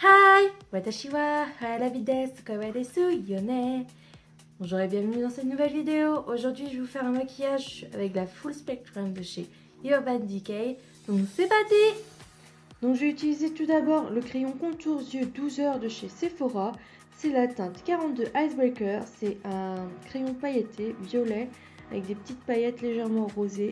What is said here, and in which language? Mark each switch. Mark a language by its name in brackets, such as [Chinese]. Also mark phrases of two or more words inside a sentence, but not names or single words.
[English] Hi! [Japanese] 私はハラビです、可愛いです、よね! [French] Bonjour et bienvenue dans cette nouvelle vidéo. Aujourd'hui, je vais vous faire un maquillage avec la Full Spectrum de chez Urban Decay. Donc, c'est parti! Donc, je vais utiliser tout d'abord le crayon contour yeux 12 heures de chez Sephora. C'est la teinte 42 Icebreaker. C'est un crayon pailleté violet avec des petites paillettes légèrement rosées.